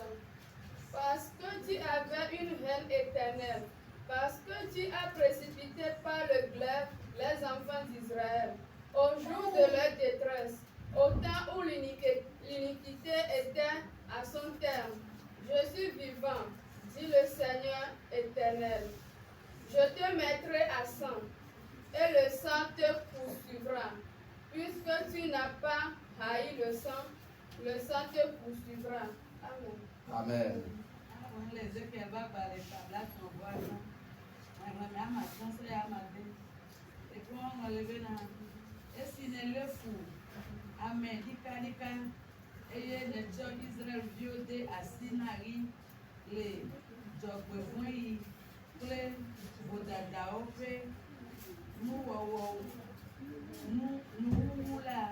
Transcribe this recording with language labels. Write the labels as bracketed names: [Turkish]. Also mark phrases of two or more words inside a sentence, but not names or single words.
[French] Parce que tu avais une haine éternelle, parce que tu as précipité par le glaive les enfants d'Israël, au jour de leur détresse, au temps où l'iniquité était à son terme. Je suis vivant, dit le Seigneur éternel. Je te mettrai à sang, et le sang te poursuivra. Puisque tu n'as pas haï le sang te poursuivra. Amen. Amen. Amen. [Ewe] Eye le tsɔ Israelviwo de asi na ɣi le dzɔgbevɔ̃yi kple vodadawo ƒe nuwɔwɔ nuwuwu la.